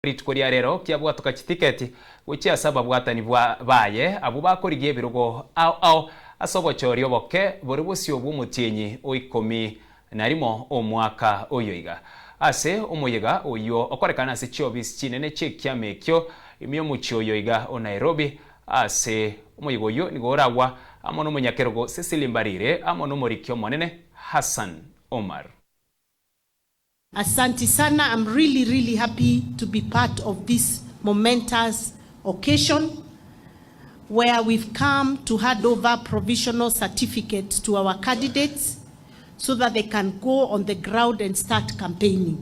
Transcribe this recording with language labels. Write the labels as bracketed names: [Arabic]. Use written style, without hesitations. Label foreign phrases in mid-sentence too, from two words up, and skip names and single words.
[Gusii] Ritkoria rero kiabwatuka chitiketi wichia saba bwatani baye abo bakorigie ebirogo ao ase Obochori Oboke bori Bosio bw'Omotienyi oikomi narimo omwaka oyoiga ase omoyega oyo okorekana ase chiobisi chinene chikiama ekio imio muchi oyoiga o Nairobi ase omoyega oyo nigo oragwa amo nomonyakerogo Cecily Mbarire amo nomorikio monene Hassan Omar. [Swahili] Asante sana. [English] I'm really happy to be part of this momentous occasion where we've come to hand over provisional certificates to our candidates so that they can go on the ground and start campaigning.